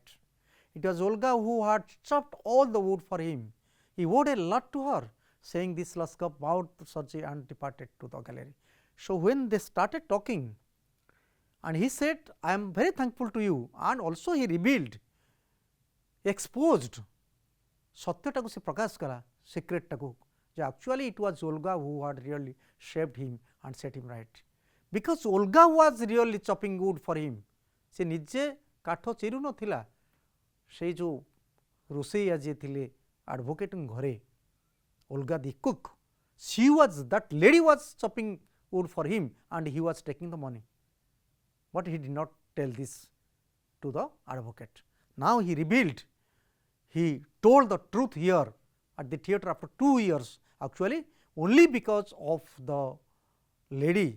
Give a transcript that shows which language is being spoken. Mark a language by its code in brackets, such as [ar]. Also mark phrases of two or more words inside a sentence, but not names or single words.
[en] It was Olga who had chopped all the wood for him. He owed a lot to her. Saying this, Laskov bowed to Sergei and departed to the gallery. So, when they started talking and he said, I am very thankful to you, and also he revealed exposed ସତ୍ୟଟାକୁ [or] ସେ ପ୍ରକାଶ କଲା ସିକ୍ରେଟଟାକୁ ଯେ [en] actually it was Olga who had really shaped him and set him right because Olga was really chopping wood for him [or] ସେ ନିଜେ କାଠ ଚିରୁ ନଥିଲା ସେଇ ଯେଉଁ ରୋଷେଇଆ ଯିଏ ଥିଲେ ଆଡ଼ଭୋକେଟଙ୍କ ଘରେ [en] Olga the cook that lady was chopping wood for him and he was taking the money, but he did not tell this to the advocate. Now he revealed, he told the truth here at the theatre after 2 years actually only because of the lady.